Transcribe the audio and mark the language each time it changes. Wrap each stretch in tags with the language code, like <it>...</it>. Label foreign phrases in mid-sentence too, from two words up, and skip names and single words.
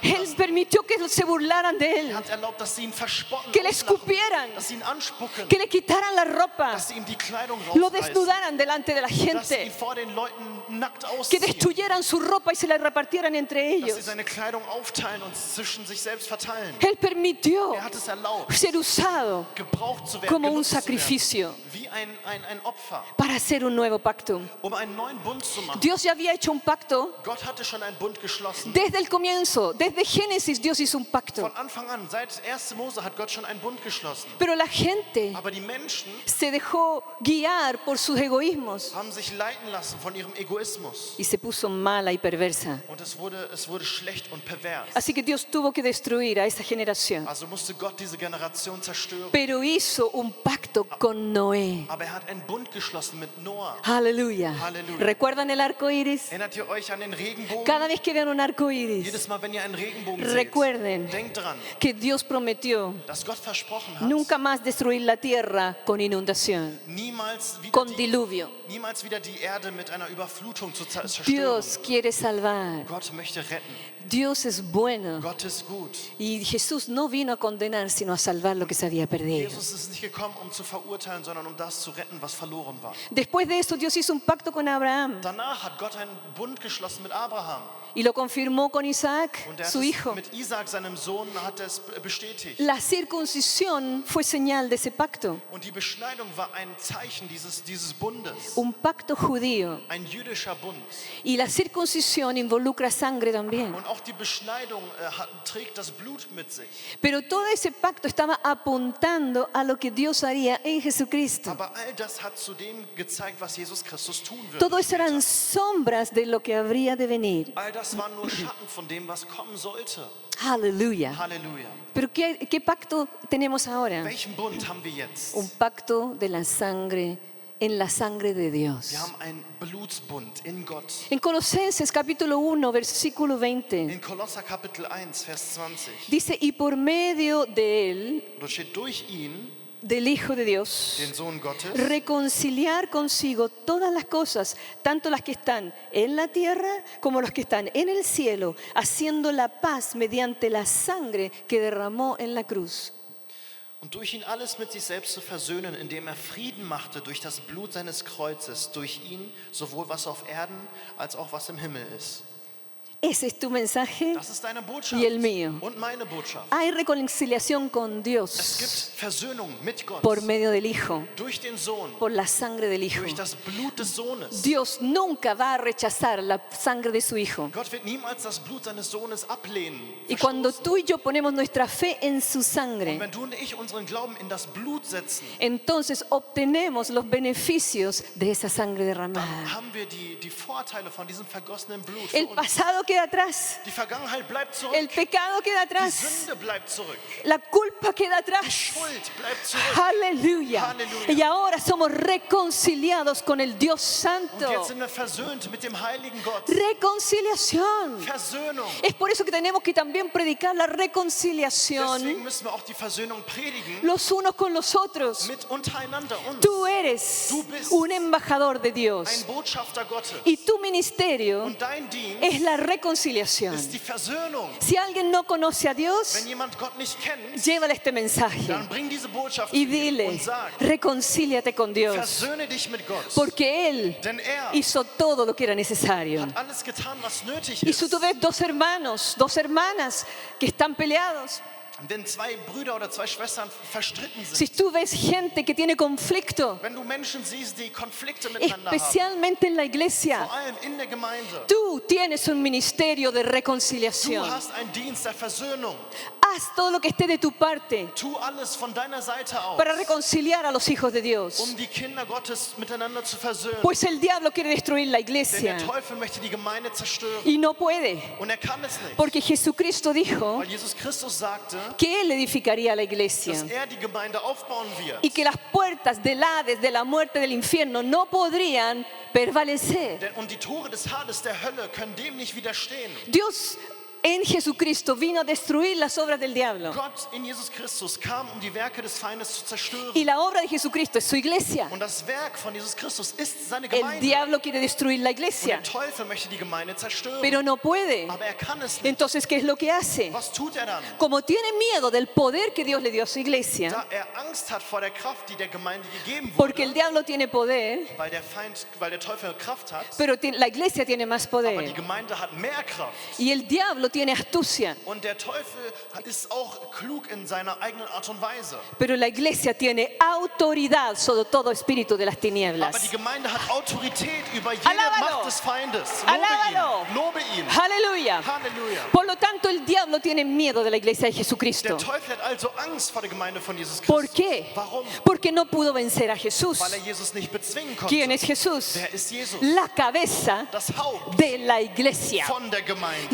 <es>Él</es> <de>lassen.</de> <es>permitió que se burlaran de</es> <de>Er</de> <es>él,</es> <de>hat erlaubt, dass sie ihn verspotten,</de> <es>que le</es> <de>auslachen,</de> <es>escupieran,</es> <de>dass sie ihn anspucken,</de> <es>que le quitaran la ropa,</es> <de>dass sie ihm die Kleidung</de> <es>lo</es> <de>rausreißen,</de> <es>desnudaran delante de la</es> <de>dass sie ihn</de> <es>gente,</es> <de>vor den Leuten nackt</de> <es>que</es> <de>ausziehen,</de> <es>destruyeran su ropa y se la repartieran entre</es> <de>dass sie</de> <es>ellos.</es> <de>seine Kleidung aufteilen und zwischen sich selbst verteilen.</de> <es>Él permitió</es> <de>Er hat es erlaubt,</de> <es>ser usado</es> <de>gebraucht zu werden,</de> <es>como un</es> <de>genutzt zu werden,</de> <es>sacrificio</es> <de>wie ein Opfer,</de> <es>para hacer un nuevo pacto.</es> <de>um einen neuen Bund zu machen.</de> <es>Dios ya había hecho un pacto</es> <de>Gott hatte schon einen Bund geschlossen.</de> <es>desde el comienzo, desde Génesis Dios hizo un pacto.</es> <de>Von Anfang an, seit 1. Mose hat Gott schon einen Bund geschlossen.</de> <es>Pero la gente</es> <de>Aber die Menschen</de> <es>se dejó guiar por sus egoísmos</es> <de>haben sich leiten lassen von ihrem Egoismus.</de> <es>y se puso mala y perversa.</es> <de>Und es wurde schlecht und pervers.</de> <es>Así que Dios tuvo que destruir a esa generación.</es> <de>Also musste Gott diese Generation zerstören.</de> <es>Pero hizo un pacto con Noé.</es> <de>Aber er hat einen Bund geschlossen mit Noah.</de> <es>Aleluya.</es> <de>Halleluja.</de> <es>¿Recuerdan el arco iris?</es> <de>Erinnert ihr euch an den Regenbogen?</de> <es>Cada vez que vean un arco iris,</es> <de>Jedes Mal, wenn ihr einen Regenbogen seht,</de> <es>recuerden</es> <de>denkt dran,</de> <es>que Dios prometió</es> <de>dass Gott versprochen hat,</de> <es>nunca más destruir la tierra con inundación, con diluvio.</es> <de>niemals wieder die Erde mit einer Überflutung zu zerstören.</de> <es>Dios quiere salvar.</es> <de>Gott möchte retten.</de> <es>Dios es bueno.</es> <de>Gott ist gut.</de> <es>Y Jesús no vino a condenar, sino a salvar lo que se había perdido.</es> <de>Jesus ist nicht gekommen, um zu verurteilen, sondern um das zu retten, was verloren war.</de> <es>Después de esto, Dios hizo un pacto con Abraham</es> <de>Danach hat Gott einen Bund geschlossen mit Abraham.</de> <es>y lo confirmó con Isaac,</es> <de>Und er hat</de> <es>su</es> <de>es</de> <es>hijo.</es> <de>mit Isaac, seinem Sohn, hat er es bestätigt.</de> <es>La circuncisión fue señal de ese pacto,</es> <de>Und die Beschneidung war ein Zeichen dieses Bundes.</de> <es>un pacto judío.</es> <de>Ein jüdischer Bund.</de> <es>Y la circuncisión involucra sangre también.</es> <de>Und auch die Beschneidung trägt das Blut mit sich.</de> <es>Pero todo ese pacto estaba apuntando a lo que Dios haría en Jesucristo.</es> <de>Aber all das hat zu dem gezeigt, was Jesus Christus tun wird.</de> <es>Todo eso eran sombras de lo que habría de venir.</es> <de>All das waren nur Schatten von dem, was kommen sollte.</de> <es>Aleluya.</es> <de>Halleluja.</de> <es>Pero ¿qué pacto tenemos ahora?</es> <de>Welchen Bund haben wir jetzt?</de> <es>Un pacto de la sangre, en la sangre de Dios.</es> <de>Wir haben einen Blutsbund in Gott.</de> <es>En Colosenses capítulo 1, versículo 20,</es> <de>In Kolosser Kapitel 1, Vers 20.</de> <es>dice, y por medio de él,</es> <de>Da steht, durch ihn,</de> <es>del Hijo de Dios,</es> <de>den Sohn Gottes,</de> <es>reconciliar consigo todas las cosas, tanto las que están en la tierra como las que están en el cielo, haciendo la paz mediante la sangre que derramó en la cruz.</es> <de>und durch ihn alles mit sich selbst zu versöhnen, indem er Frieden machte durch das Blut seines Kreuzes, durch ihn sowohl was auf Erden als auch was im Himmel ist.</de> <es>Ese es tu mensaje</es> <de>Das ist deine Botschaft</de> <es>y el mío.</es> <de>und meine Botschaft.</de> <es>Hay reconciliación con</es> <de>Es</de> <es>Dios</es> <de>gibt Versöhnung mit Gott</de> <es>por medio del Hijo,</es> <de>durch den Sohn,</de> <es>por la sangre del Hijo.</es> <de>durch das Blut des Sohnes.</de> <es>Dios nunca va a rechazar la sangre de su Hijo.</es> <de>Gott wird niemals das Blut seines Sohnes ablehnen.</de> <es>Y cuando</es> <de>verstoßen.</de> <es>tú y yo ponemos nuestra fe en su</es> <de>Und</de> <es>sangre,</es> <de>wenn du und ich unseren Glauben in das Blut setzen,</de> <es>entonces obtenemos los beneficios de esa sangre</es> <de>dann</de> <es>derramada.</es> <de>haben wir die Vorteile von diesem vergossenen Blut. Für</de> <es>El</es> <de>uns.</de> <es>pasado queda atrás.</es> <de>Die Vergangenheit bleibt zurück.</de> <es>El pecado queda</es> <de>Die</de> <es>atrás.</es> <de>Sünde bleibt zurück.</de> <es>La culpa queda</es> <de>Die</de> <es>atrás.</es> <de>Schuld bleibt zurück.</de> <es>Aleluya. Aleluya. Y ahora somos reconciliados con el Dios</es> <de>Und</de> <es>Santo.</es> <de>jetzt sind wir versöhnt mit dem heiligen Gott.</de> <es>Reconciliación.</es> <de>Versöhnung.</de> <es>Es por eso que tenemos que también predicar la reconciliación</es> <de>Deswegen müssen wir auch die Versöhnung predigen.</de> <es>los unos con los otros.</es> <de>Mit untereinander uns.</de> <es>Tú eres</es> <de>Du bist</de> <es>un embajador de</es> <de>Ein</de> <es>Dios</es> <de>Botschafter Gottes.</de> <es>y tu ministerio</es> <de>Und dein Dienst</de> <es>es la reconciliación.</es> <de>ist die Versöhnung.</de> <es>Si alguien no conoce a Dios,</es> <de>Wenn jemand Gott nicht kennt,</de> <es>llévale este mensaje</es> <de>dann bring diese Botschaft zu</de> <es>y</es> <de>ihm</de> <es>dile,</es> <de>und sag,</de> <es>reconcíliate con Dios,</es> <de>versöhne dich mit Gott.</de> <es>porque Él</es> <de>Denn er</de> <es>hizo todo lo que era necesario.</es> <de>hat alles getan, was nötig</de> <es>Y si tú</es> <de>ist.</de> <es>ves dos hermanos, dos hermanas que están peleados,</es> <de>Wenn zwei Brüder oder zwei Schwestern verstritten</de> <es>si</es> <de>sind,</de> <es>tú ves gente que tiene conflicto,</es> <de>wenn du Menschen siehst, die Konflikte miteinander haben,</de> <es>especialmente en la iglesia,</es> <de>vor allem in der Gemeinde,</de> <es>tú tienes un ministerio de</es> <de>du</de> <es>reconciliación.</es> <de>hast einen Dienst der Versöhnung.</de> <es>Haz todo lo que esté de tu parte</es> <de>Tu alles von deiner Seite aus,</de> <es>para reconciliar a los hijos de Dios.</es> <de>um die Kinder Gottes miteinander zu versöhnen.</de> <es>Pues el diablo quiere destruir la</es> <de>Denn</de> <es>iglesia</es> <de>der Teufel möchte die Gemeinde zerstören.</de> <es>y no puede,</es> <de>Und er kann es nicht.</de> <es>porque Jesucristo dijo</es> <de>Weil Jesus Christus sagte,</de> <es>que Él edificaría la iglesia</es> <de>dass er die Gemeinde aufbauen wird.</de> <es>y que las puertas del Hades, de la muerte, del infierno no podrían prevalecer.</es> <de>Und die Tore des Hades, der Hölle, können dem nicht widerstehen.</de> <es>Dios en Jesucristo vino a destruir las obras del diablo.</es> <de>Gott in Jesus Christus kam, um die Werke des Feindes zu zerstören.</de> <es>Y la obra de Jesucristo es su iglesia.</es> <de>Und das Werk von Jesus Christus ist seine</de> <es>El</es> <de>Gemeinde.</de> <es>diablo quiere destruir la</es> <de>Und</de> <es>iglesia,</es> <de>der Teufel möchte die Gemeinde zerstören.</de> <es>pero no puede.</es> <de>Aber er kann es nicht.</de> <es>Entonces, ¿qué es lo que hace?</es> <de>Was tut er dann?</de> <es>Como tiene miedo del poder que Dios le dio a su iglesia,</es> <de>Da er Angst hat vor der Kraft, die der Gemeinde gegeben</de> <es>porque el</es> <de>wurde,</de> <es>diablo tiene poder,</es> <de>weil der Teufel Kraft hat,</de> <es>pero la iglesia tiene más</es> <de>aber die</de> <es>poder.</es> <de>Gemeinde hat mehr Kraft.</de> <es>Y el diablo tiene astucia,</es> <de>Und der Teufel ist auch klug in seiner eigenen Art und Weise.</de> <es>pero la iglesia tiene autoridad sobre todo espíritu de las</es> <de>Aber die</de> <es>tinieblas.</es> <de>Gemeinde hat Autorität über jede</de> <es>Alábalo.</es> <de>Macht des Feindes.</de> <es>Alábalo.</es> <de>Lobe ihn.</de> <es>Aleluya.</es> <de>Halleluja.</de> <es>Por lo tanto, el diablo tiene miedo de la iglesia de</es> <de>Der</de> <es>Jesucristo.</es> <de>Teufel hat also Angst vor der Gemeinde von Jesus</de> <es>¿Por</es> <de>Christus.</de> <es>qué?</es> <de>Warum?</de> <es>Porque no pudo vencer a Jesús.</es> <de>Weil Jesus nicht bezwingen</de> <es>¿Quién</es> <de>konnte.</de> <es>es Jesús?</es> <de>Wer ist Jesus?</de> <es>La cabeza</es> <de>Das Haupt</de> <es>de la iglesia.</es> <de>von der Gemeinde.</de>